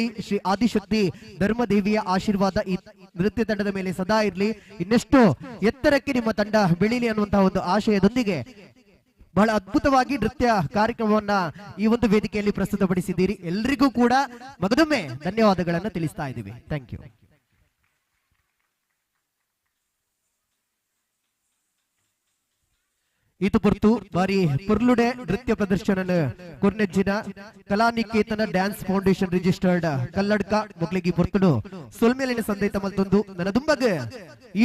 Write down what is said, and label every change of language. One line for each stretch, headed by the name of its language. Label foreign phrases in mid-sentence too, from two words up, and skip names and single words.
Kannada: ಶ್ರೀ ಆದಿಶಕ್ತಿ ಧರ್ಮದೇವಿಯ ಆಶೀರ್ವಾದ ಈ ನೃತ್ಯ ತಂಡದ ಮೇಲೆ ಸದಾ ಇರಲಿ. ಇನ್ನಷ್ಟು ಎತ್ತರಕ್ಕೆ ನಿಮ್ಮ ತಂಡ ಬೆಳೀಲಿ ಅನ್ನುವಂತಹ ಒಂದು ಆಶಯದೊಂದಿಗೆ ಬಹಳ ಅದ್ಭುತವಾಗಿ ನೃತ್ಯ ಕಾರ್ಯಕ್ರಮವನ್ನ ಈ ಒಂದು ವೇದಿಕೆಯಲ್ಲಿ ಪ್ರಸ್ತುತಪಡಿಸಿದ್ದೀರಿ. ಎಲ್ರಿಗೂ ಕೂಡ ಮಗದೊಮ್ಮೆ ಧನ್ಯವಾದಗಳನ್ನು ತಿಳಿಸ್ತಾ ಇದ್ದೀವಿ.
English: thank you.
Tulu: ಇದು ಪೊರ್ತು ಬಾರಿ ಪುರ್ಲುಡೆ ನೃತ್ಯ ಪ್ರದರ್ಶನ ಕೊರ್ನೆಜ್ಜಿನ ಕಲಾನಿಕೇತನ ಡ್ಯಾನ್ಸ್ ಫೌಂಡೇಶನ್ ರಿಜಿಸ್ಟರ್ಡ್ ಕಲ್ಲಡ್ಕ ಮೊಗ್ಲಿಗಿ ಪೊರ್ತುಡು ಸೊಲ್ಮೇಲಿನ ಸಂದೇತ ಮಲ್ತೊಂದು ನನ್ನ ದುಂಬಗ ಈ